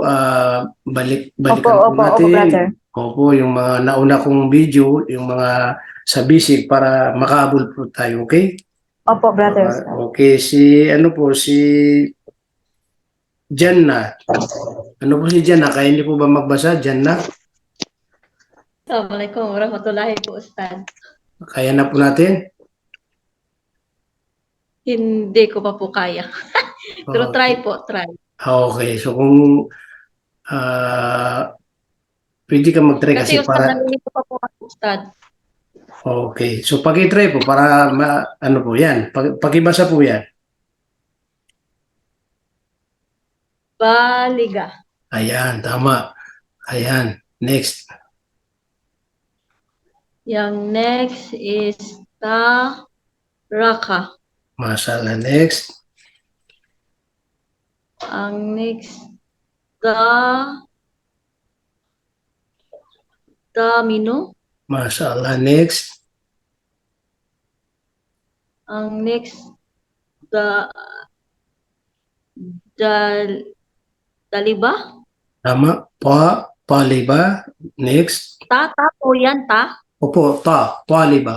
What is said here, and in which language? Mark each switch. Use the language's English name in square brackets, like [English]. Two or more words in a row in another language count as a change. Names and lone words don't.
[Filipino] Balikan po Opo, natin. brother. Opo, yung mga nauna kong video, yung mga sa basic para makaabol po tayo, okay? Opo, brother. Okay, si Janna. Ano po si Janna? Kaya hindi po ba magbasa, Janna? [Arabic] السلام عليكم ورحمة الله [Filipino] po, Ustad. Kaya na po natin? Hindi ko pa po kaya. Pero try po, try. Okay, so kung pwede ka mag-try kasi Kasi Ustad, para... nalilito pa po ako, Ustad. Okay. So paki-try po para ano po 'yan. Pakibasa po 'yan. Baliga. Ayan, tama. Ayan. Next. Yung next is Raka. Mashallah. Next. Ang next, Mino. Mashallah. Next. Ang next, Daliba. Tama. Paliba. Next. Ta po yan, ta. Opo, paliba.